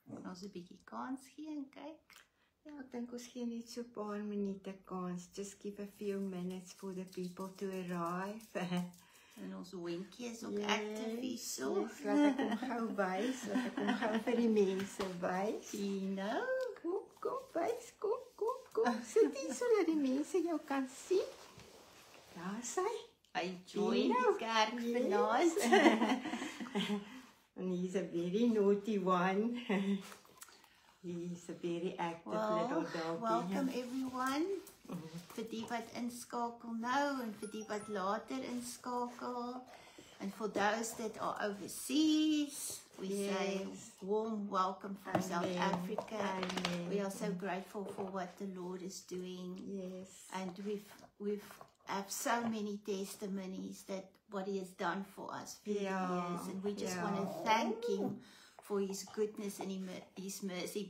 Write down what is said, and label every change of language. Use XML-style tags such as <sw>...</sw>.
<af>Ons 'n bietjie kans gee en kyk. Ja, ek dink ons gee net so 'n paar minute kans.</af> <en>Just give a few minutes for the people to arrive.</en> <af>En ons hondjie is ook actief hierso. Yes, laat ek hom gou wys. Laat ek hom gou vir die mense wys. Tino. Kom, wys. Kom. Sit hier sodat die mense jou kan sien. Daar sy. Hy join die kerk vanaand.</af> <en>And he's a very naughty one. He's a very active little dog. Welcome everyone.</en> <af>Vir die wat inskakel nou en vir die wat later inskakel.</af> <en>And for those that are overseas, we say warm welcome from South Africa. Amen. We are so grateful for what the Lord is doing. Yes. And we've have so many testimonies that what He has done for us for years, and we just want to thank Him for His goodness and His mercy.</en>